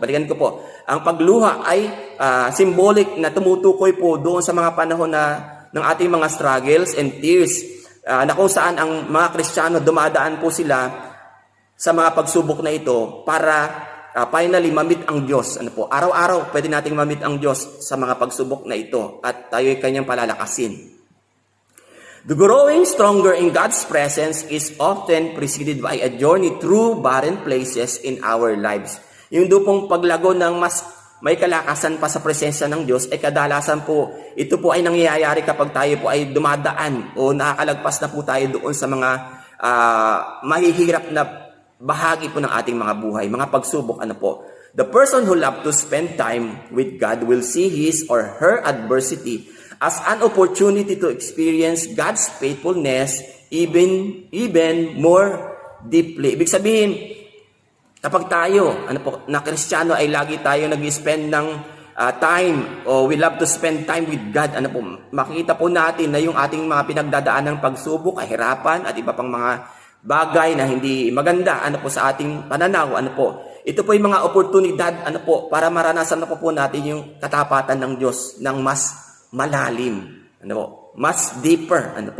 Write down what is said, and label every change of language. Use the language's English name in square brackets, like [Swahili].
[Filipino] Balikan ko po, ang pagluha ay symbolic na tumutukoy po doon sa mga panahon ng ating mga [English] struggles and tears, [Filipino] na kung saan ang mga Kristiyano dumadaan po sila sa mga pagsubok na ito para finally mamit ang Diyos. Araw-araw pwede nating mamit ang Diyos sa mga pagsubok na ito at tayo ay kanyang palalakasin. [English] The growing stronger in God's presence is often preceded by a journey through barren places in our lives. [Filipino] Yung pong paglago ng mas may kalakasan pa sa presensya ng Diyos ay kadalasan po, ito po ay nangyayari kapag tayo po ay dumadaan o nakakalagpas na po tayo doon sa mga mahihirap na bahagi po ng ating mga buhay, mga pagsubok. [English] The person who loves to spend time with God will see his or her adversity as an opportunity to experience God's faithfulness even more deeply. [Filipino] Ibig sabihin, kapag tayo, na Kristiyano ay lagi tayo nag-spend ng time, o [English] we love to spend time with God, [Filipino] makikita po natin na yung ating mga pinagdadaan ng pagsubok, kahirapan, at iba pang mga bagay na hindi maganda, sa ating pananaw, ito po yung mga oportunidad, para maranasan na po natin yung katapatan ng Diyos ng mas malalim, mas deeper,